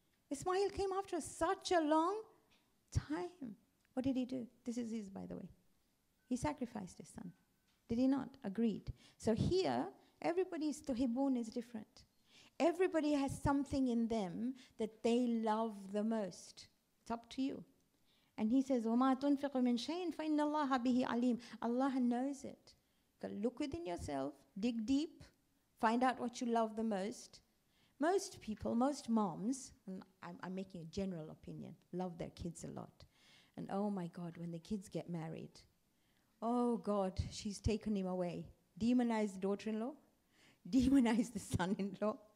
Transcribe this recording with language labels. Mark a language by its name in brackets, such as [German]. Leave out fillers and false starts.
[English] Ismail came after such a long time. What did he do? This is his, by the way. He sacrificed his son. Did he not? Agreed. So here, everybody's tuhibbun is different. Everybody has something in them that they love the most. It's up to you. And he says, [Arabic] وَمَا تُنْفِقُ مِنْ شَيْءٍ فَإِنَّ اللَّهَ بِهِ عَلِيمٌ. [English] Allah knows it. You gotta look within yourself, dig deep, find out what you love the most. Most people, most moms, and I'm making a general opinion, love their kids a lot. And oh my God, when the kids get married, oh God, she's taken him away. Demonized daughter-in-law, demonized the son-in-law,